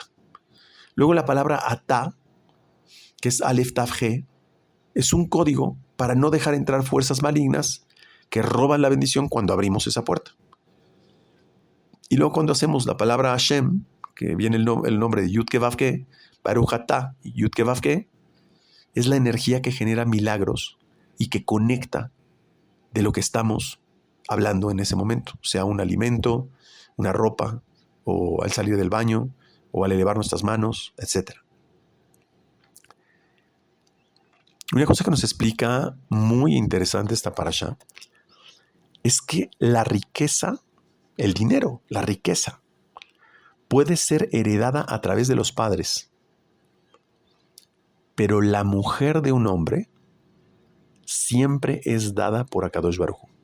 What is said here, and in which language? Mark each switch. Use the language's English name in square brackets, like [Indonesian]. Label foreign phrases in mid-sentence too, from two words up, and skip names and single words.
[Spanish] Luego la palabra atah, que es Aleph Tav He, es un código para no dejar entrar fuerzas malignas que roban la bendición cuando abrimos esa puerta. Y luego cuando hacemos la palabra Hashem, que viene el nombre de Yud Ke Vav Ke, [Hebrew] ברוך אתה [Spanish] y Yud Ke Vav Ke, es la energía que genera milagros y que conecta de lo que estamos hablando en ese momento, sea un alimento, una ropa, o al salir del baño, o al elevar nuestras manos, etc. Una cosa que nos explica muy interesante esta parasha es que la riqueza, el dinero, la riqueza, puede ser heredada a través de los padres, pero la mujer de un hombre siempre es dada por [Hebrew] הקדוש ברוך הוא.